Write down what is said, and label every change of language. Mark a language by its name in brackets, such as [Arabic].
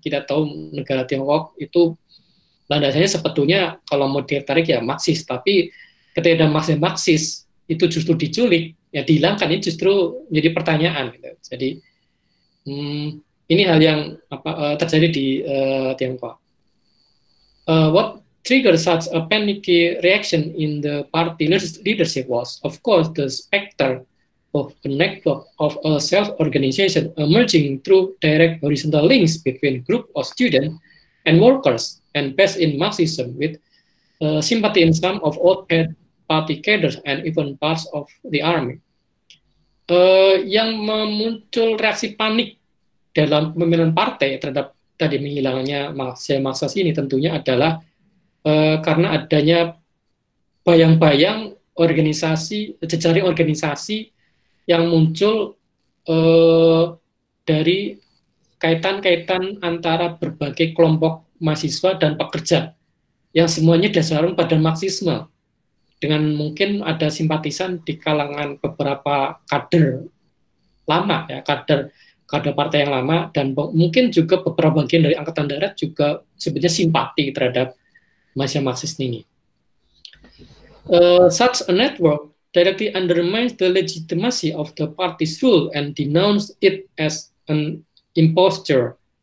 [Indonesian] Kita tahu negara Tiongkok itu landasannya sebetulnya kalau mau ditarik ya Marxis, tapi ketika ada Marxis itu justru diculik, ya dihilangkan, ini justru menjadi pertanyaan gitu. Jadi ini hal yang terjadi di Tiongkok. [English] What triggered such a panicky reaction in the party leadership was, of course, the specter of a network of a self-organization emerging through direct horizontal links between group of students and workers, and based in Marxism, with sympathy in some of old party cadres and even parts of the army. [Indonesian] Yang muncul reaksi panik dalam pemilihan partai terhadap tadi menghilangnya Marxist ini tentunya adalah karena adanya bayang-bayang organisasi, jejaring organisasi yang muncul dari kaitan-kaitan antara berbagai kelompok mahasiswa dan pekerja yang semuanya dasarnya pada Marxisme, dengan mungkin ada simpatisan di kalangan beberapa kader lama ya, kader partai yang lama, dan mungkin juga beberapa bagian dari Angkatan Darat juga sebenarnya simpati terhadap mahasiswa Marxis ini. [English] Such a network directly undermines the legitimacy of the party's rule and denounce it as an imposture.